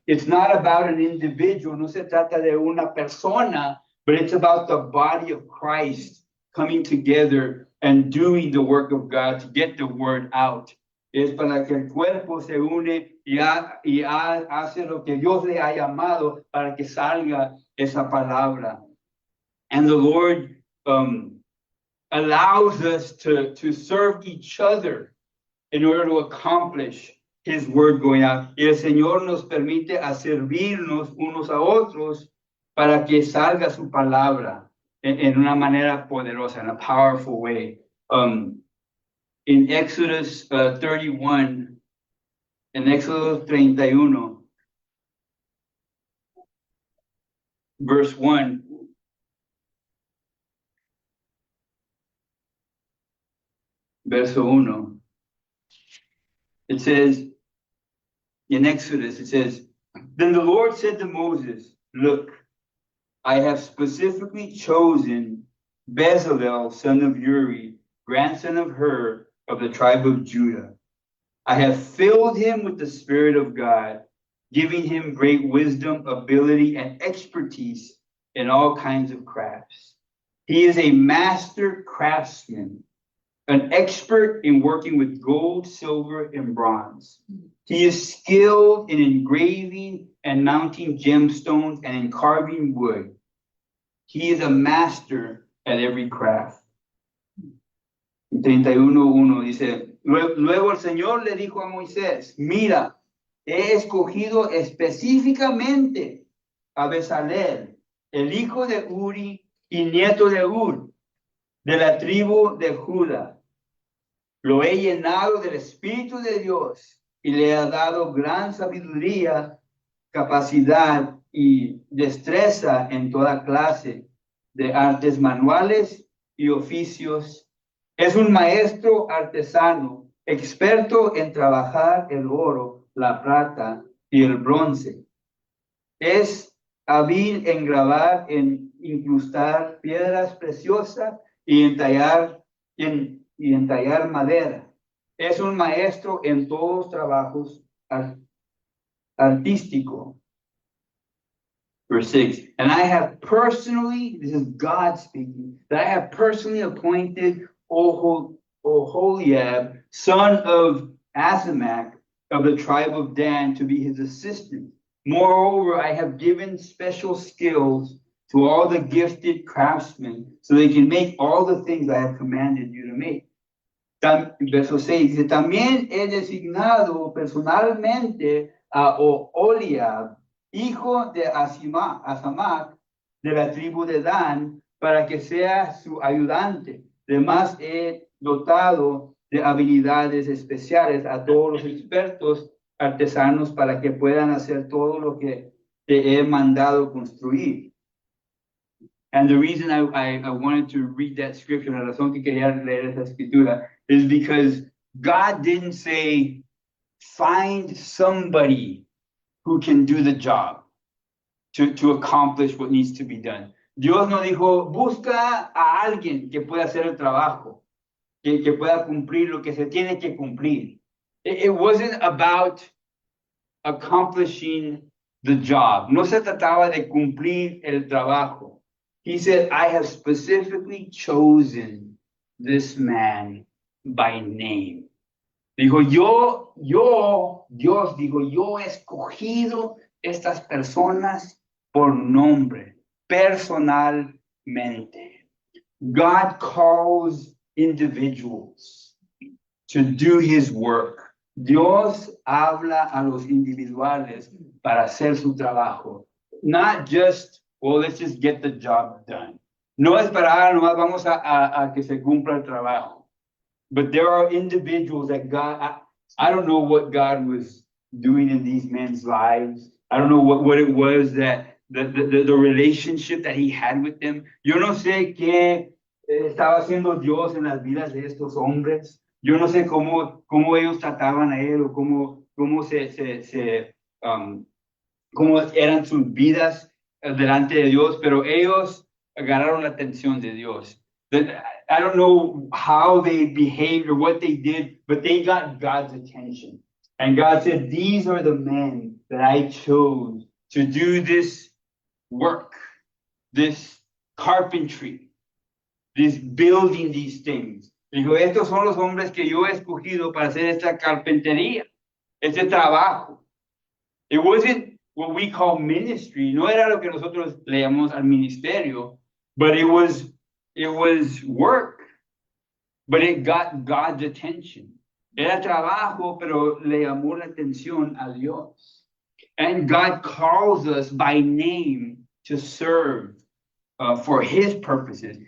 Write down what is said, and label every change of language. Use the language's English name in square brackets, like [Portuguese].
[English] It's not about an individual, [Spanish] no se trata de una persona, [English] but it's about the body of Christ coming together and doing the work of God to get the word out. [Spanish] Es para que el cuerpo se une y hace lo que Dios le ha llamado para que salga esa palabra. [English] And the Lord allows us to serve each other in order to accomplish His word going out. [Spanish] Y el Señor nos permite a servirnos unos a otros para que salga su palabra en una manera poderosa, [English] in a powerful way. In Exodus 31, [Spanish] en Éxodo 31, [English] verse 1, [Spanish] verso 1, [English] it says, in Exodus, it says, then the Lord said to Moses, look, I have specifically chosen Bezalel, son of Uri, grandson of Hur, of the tribe of Judah. I have filled him with the Spirit of God, giving him great wisdom, ability, and expertise in all kinds of crafts. He is a master craftsman, an expert in working with gold, silver, and bronze. He is skilled in engraving and mounting gemstones and in carving wood. He is a master at every craft. [Spanish] 31:1 dice, luego el Señor le dijo a Moisés, mira, he escogido específicamente a Bezalel, el hijo de Uri y nieto de Hur, de la tribu de Judá. Lo he llenado del Espíritu de Dios y le he dado gran sabiduría, capacidad y destreza en toda clase de artes manuales y oficios. Es un maestro artesano, experto en trabajar el oro, la plata y el bronce. Es hábil en grabar, en incrustar piedras preciosas y en tallar madera. Es un maestro en todos los trabajos artísticos. [English] Verse 6, and I have personally, this is God speaking, that I have personally appointed Oholiab, son of Ahisamach, of the tribe of Dan, to be his assistant. Moreover, I have given special skills to all the gifted craftsmen, so they can make all the things I have commanded you to make. [Spanish] Verso 6 dice, también he designado personalmente a Oholiab, hijo de Ahisamach, de la tribu de Dan, para que sea su ayudante. Además, he dotado de habilidades especiales a todos los expertos artesanos para que puedan hacer todo lo que te he mandado construir. [English] And the reason I wanted to read that scripture, [Spanish] la razón que quería leer esa escritura, [English] is because God didn't say, find somebody who can do the job to accomplish what needs to be done. [Spanish] Dios no dijo, busca a alguien que pueda hacer el trabajo, que pueda cumplir lo que se tiene que cumplir. [English] It wasn't about accomplishing the job. [Spanish] No se trataba de cumplir el trabajo. [English] He said, I have specifically chosen this man by name. [Spanish] Dijo, Dios dijo, yo he escogido estas personas por nombre, personalmente. [English] God calls individuals to do his work. [Spanish] Dios habla a los individuales para hacer su trabajo. [English] Not just, well, let's just get the job done. [Spanish] No esperar, nomás vamos a que se cumpla el trabajo. [English] But there are individuals that God, I don't know what God was doing in these men's lives. I don't know what it was that the relationship that he had with them. [Spanish] Yo no sé qué estaba haciendo Dios en las vidas de estos hombres. Yo no sé cómo ellos trataban a él o cómo eran sus vidas delante de Dios, pero ellos agarraron la atención de Dios. [English] I don't know how they behaved or what they did, but they got God's attention. And God said, these are the men that I chose to do this work, this carpentry, this building these things. [Spanish] Dijo, estos son los hombres que yo he escogido para hacer esta carpintería, este trabajo. [English] It wasn't what we call ministry. [Spanish] No era lo que nosotros le llamamos al ministerio, [English] but it was work. But it got God's attention. [Spanish] Era trabajo, pero le llamó la atención a Dios. [English] And God calls us by name to serve for his purposes.